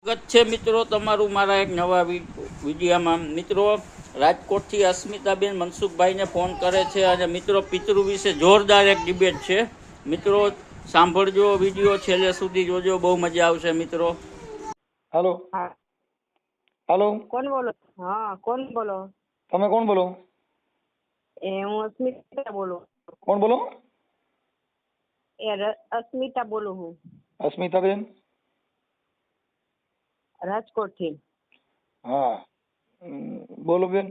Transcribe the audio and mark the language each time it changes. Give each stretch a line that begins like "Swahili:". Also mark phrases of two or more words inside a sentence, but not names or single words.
Gujarati: સ્વાગત છે મિત્રો તમારું મારા એક નવા વિડીયામાં। મિત્રો રાજકોટથી અસ્મિતાબેન મનસુખભાઈને ફોન કરે છે અને મિત્રો પિતૃ વિશે જોરદાર એક ડિબેટ છે। મિત્રો સાંભળજો, વિડીયો છેલ્લે સુધી જોજો, બહુ મજા આવશે મિત્રો।
Hindi: हेलो हाँ हेलो कौन बोलो? हाँ कौन बोलो?
Gujarati: તમે કોણ બોલો? હું અસ્મિતા બોલું। કોણ બોલો? અસ્મિતા બોલું હું અસ્મિતાબેન? રાજકોટ થી। હા બોલો બેન।